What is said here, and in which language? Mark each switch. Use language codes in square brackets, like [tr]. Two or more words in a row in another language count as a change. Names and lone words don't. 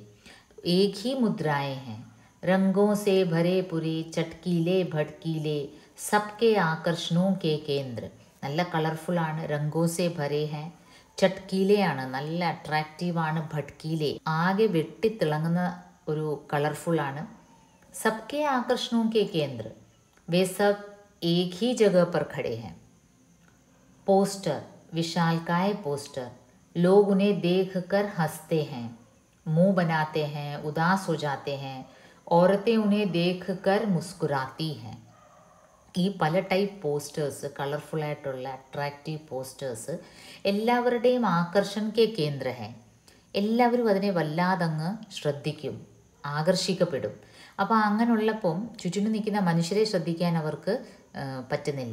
[hi] एक ही मुद्राएं हैं, रंगों से भरे पूरे चटकीले भड़कीले सबके आकर्षणों के केंद्र. [ml] നല്ല കളർഫുള്ളാണ്. [hi] रंगों से भरे हैं, [ml] ചട്കീലയാണ്, നല്ല അട്രാക്റ്റീവാണ്. ഭട്കീലെ ആകെ വെട്ടിത്തിളങ്ങുന്ന ഒരു കളർഫുള്ളാണ്. [hi] सबके आकर्षणों के केंद्र, वे सब एक ही जगह पर खड़े हैं. पोस्टर, विशालकाय पोस्टर, लोग उन्हें देखकर हंसते हैं, मुंह बनाते हैं, उदास हो जाते हैं. औरतें उन्हें देखकर मुस्कुराती हैं. [ml] ഈ പല [en] type posters, [ml] കളർഫുള്ളായിട്ടുള്ള [en] attractive posters [ml] എല്ലാവരുടെയും [hi] आकर्षण के केंद्र हैं. [ml] എല്ലാവരും അതിനെ വല്ലാതങ്ങ് ശ്രദ്ധിക്കും, ആകർഷിക്കപ്പെടും. അപ്പോൾ അങ്ങനെയുള്ളപ്പം ചുറ്റിനും നിൽക്കുന്ന മനുഷ്യരെ ശ്രദ്ധിക്കാൻ അവർക്ക് പറ്റുന്നില്ല.